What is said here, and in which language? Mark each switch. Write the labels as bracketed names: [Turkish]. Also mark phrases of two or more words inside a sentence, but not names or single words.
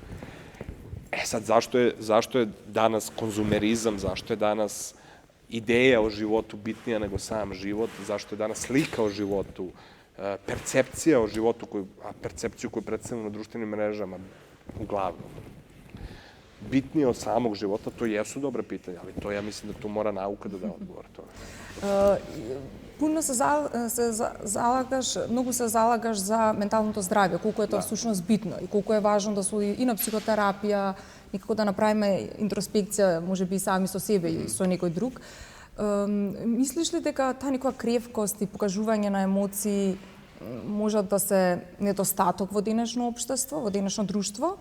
[Serbian] E sad, zašto je danas konzumerizam, zašto je danas ideja o životu bitnija nego sam život, zašto je danas slika o životu, percepcija o životu, percepciju koju predstavljamo na društvenim mrežama, uglavnom, bitnije od samog života, to jesu dobre pitanja, ali to ja mislim da tu mora nauka da odgovor toga. [Macedonian] Puno mnogo se залagаш за менталното здравје, колку е тоа всушност битно и колку е важно да се и на психотерапија, некако да направиме интроспекција, можеби и сами со себе и со некој друг. Мислиш ли дека таа некоја кревкост и покажување на емоции може да се недостаток во денешно општество, во денешно друштво?